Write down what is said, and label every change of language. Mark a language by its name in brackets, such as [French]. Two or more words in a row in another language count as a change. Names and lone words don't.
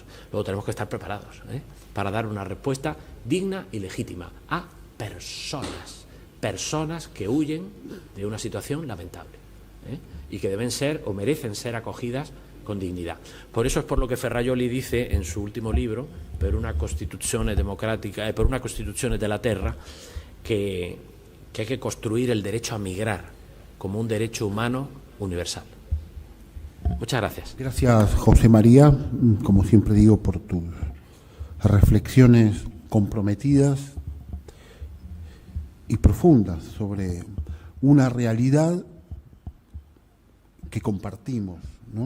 [Spanish] Luego tenemos que estar preparados para dar una respuesta digna y legítima a personas que huyen de una situación lamentable, y que deben ser o merecen ser acogidas con dignidad. Por eso es por lo que Ferrajoli dice en su último libro, per una Costituzione democrática, per una Costituzione della Terra, que hay que construir el derecho a migrar como un derecho humano universal. Muchas gracias. Gracias, José María, como siempre digo, por tus reflexiones comprometidas y profundas sobre una realidad que compartimos, ¿no?